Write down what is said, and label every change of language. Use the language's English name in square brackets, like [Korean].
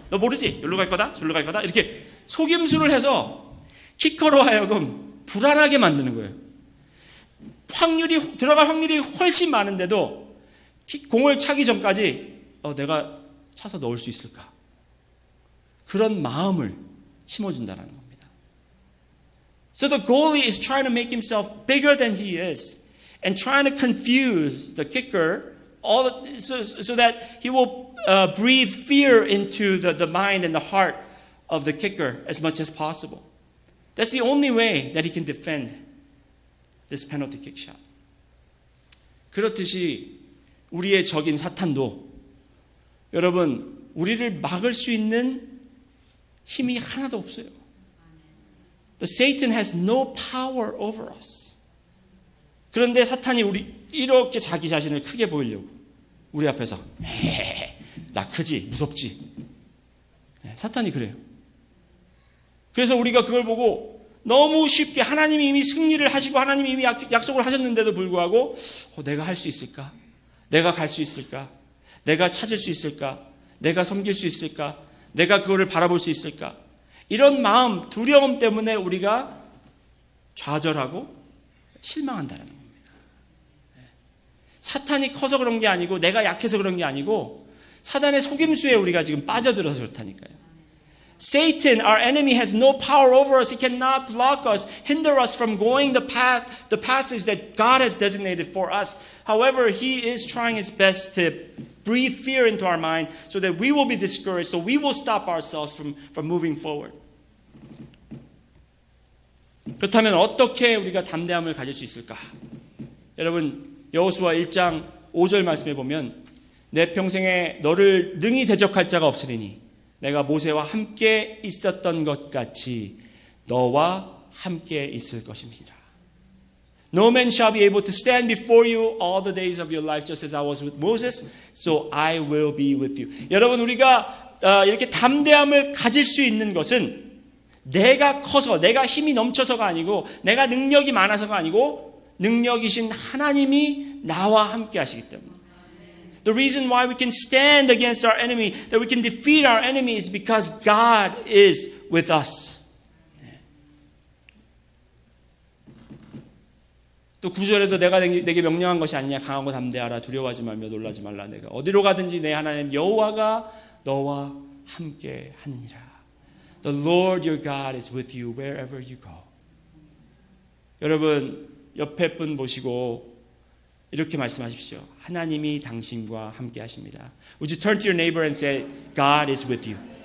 [Korean] 너 모르지? 여기로 갈 거다? 저리로 갈 거다? 이렇게 속임수를 해서 키커로 하여금 불안하게 만드는 거예요. 들어갈 확률이 훨씬 많은데도 공을 차기 전까지 내가 차서 넣을 수 있을까? 그런 마음을 심어준다는 겁니다. [English] So the goalie is trying to make himself bigger than he is and trying to confuse the kicker so that he will breathe fear into the mind and the heart of the kicker as much as possible. That's the only way that he can defend this penalty kick shot. [Korean] 그렇듯이 우리의 적인 사탄도 여러분 우리를 막을 수 있는 힘이 하나도 없어요. [English] The Satan has no power over us. [Korean] 그런데 사탄이 이렇게 자기 자신을 크게 보이려고 우리 앞에서 나 크지 무섭지. 사탄이 그래요. 그래서 우리가 그걸 보고 너무 쉽게 하나님이 이미 승리를 하시고 하나님이 이미 약속을 하셨는데도 불구하고 내가 할 수 있을까? 내가 갈 수 있을까? 내가 찾을 수 있을까? 내가 섬길 수 있을까? 내가 그거를 바라볼 수 있을까? 이런 마음, 두려움 때문에 우리가 좌절하고 실망한다는 겁니다. 사탄이 커서 그런 게 아니고 내가 약해서 그런 게 아니고 사단의 속임수에 우리가 지금 빠져들어서 그렇다니까요. [English] Satan, our enemy, has no power over us. He cannot block us, hinder us from going the passage that God has designated for us. However, he is trying his best to breathe fear into our mind so that we will be discouraged, so we will stop ourselves from moving forward. [Korean] 그렇다면 어떻게 우리가 담대함을 가질 수 있을까? 여러분, 여호수아 1장 5절 말씀해 보면 내 평생에 너를 능히 대적할 자가 없으리니 내가 모세와 함께 있었던 것 같이 너와 함께 있을 것입니다. [English] No man shall be able to stand before you all the days of your life just as I was with Moses, so I will be with you. [Korean] 여러분 우리가 이렇게 담대함을 가질 수 있는 것은 내가 커서 내가 힘이 넘쳐서가 아니고 내가 능력이 많아서가 아니고 능력이신 하나님이 나와 함께 하시기 때문에 [English] The reason why we can stand against our enemy, that we can defeat our enemy is because God is with us. [Korean] 또 9절에도 내가 내게 명령한 것이 아니냐 강하고 담대하라 두려워하지 말며 놀라지 말라 내가 어디로 가든지 내 하나님 여호와가 너와 함께 하느니라. [English] The Lord your God is with you wherever you go. [Korean] 여러분 옆에 분 보시고 이렇게 말씀하십시오. 하나님이 당신과 함께 하십니다. [English] Would you turn to your neighbor and say, God is with you.